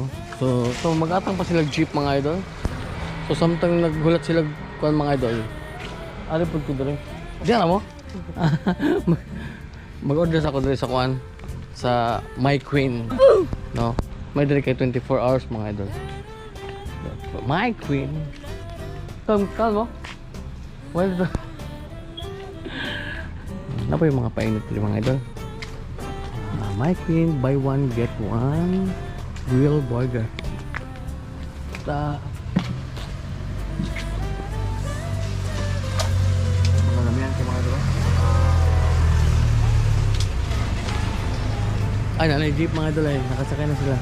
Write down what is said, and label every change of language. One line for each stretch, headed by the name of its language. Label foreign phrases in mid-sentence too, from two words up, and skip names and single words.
Cebuano: So mag-atang pa sila jeep mga idol. So samtang naghulat sila kuan mga idol. Ari pud ko dire. Diyan mo? Mag-order ako dire sa kuan sa My Queen. No. May dire kay 24 hours mga idol. My Queen. Kalmo.
English: Well,
Filipino: na po yung mga painit dito mga idol.
English: My Queen, buy one get one grill burger.
Filipino: Ay, nanay jeep mga idol ay nakasakay na sila.